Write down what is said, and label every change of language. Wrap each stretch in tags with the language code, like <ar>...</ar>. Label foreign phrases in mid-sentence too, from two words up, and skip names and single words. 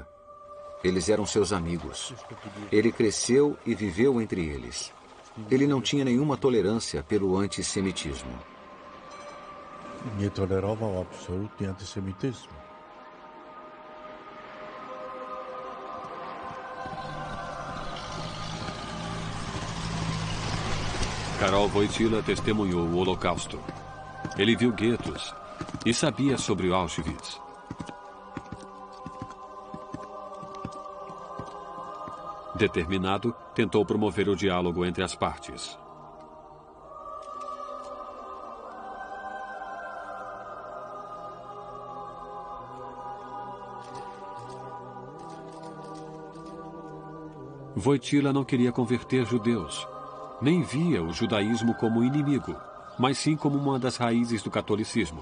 <pt>Eles eram seus amigos. Ele cresceu e viveu entre eles. Ele não tinha nenhuma tolerância pelo antissemitismo.</pt> <pl>Nie tolerował absolutnie antysemityzmu.</pl> <pt>Karol Wojtyła testemunhou o Holocausto. Ele viu guetos e sabia sobre o Auschwitz. Determinado, tentou promover o diálogo entre as partes. Wojtyła não queria converter judeus, nem via o judaísmo como inimigo, mas sim como uma das raízes do catolicismo.</pt>